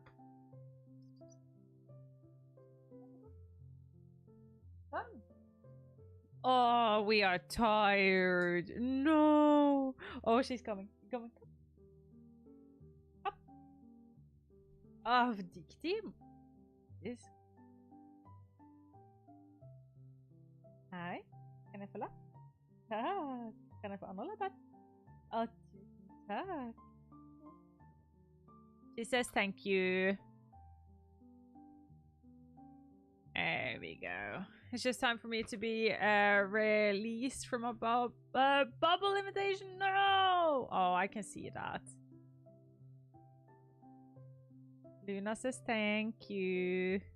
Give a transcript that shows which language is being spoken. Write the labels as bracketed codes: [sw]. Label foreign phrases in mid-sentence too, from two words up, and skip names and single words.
[en] Fun. Oh, we are tired. No. Oh, she's coming. Coming. Up. Avdiktig. Yes. [no] Hei. Kan jeg få lapp? Takk. Kan jeg få andre lapper? Å, tusen takk. [en] She says thank you. There we go. It's just time for me to be released from a bubble invitation. No! Oh, I can see that. Luna says thank you.